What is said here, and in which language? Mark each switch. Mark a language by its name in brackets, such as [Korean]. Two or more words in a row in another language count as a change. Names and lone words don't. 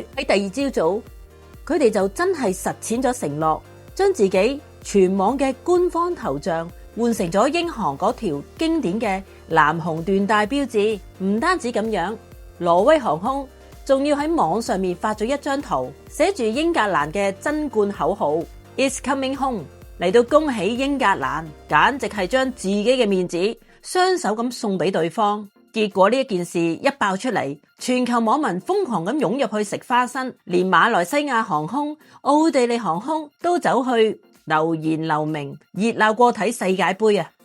[Cantonese] 喺第二朝早，佢哋就真係實踐咗承諾，將自己全網嘅官方頭像換成咗英航嗰條經典嘅藍紅緞帶標誌。唔單止咁樣，挪威航空仲要喺網上面發咗一張圖，寫住英格蘭嘅爭冠口號 [English] It's coming home， [Cantonese] 嚟到恭喜英格蘭，簡直係將自己嘅面子雙手咁送俾對方。結果呢一件事一爆出嚟，全球網民瘋狂咁湧入去食花生，連馬來西亞航空、奧地利航空都走去留言留名，熱鬧過睇世界盃啊！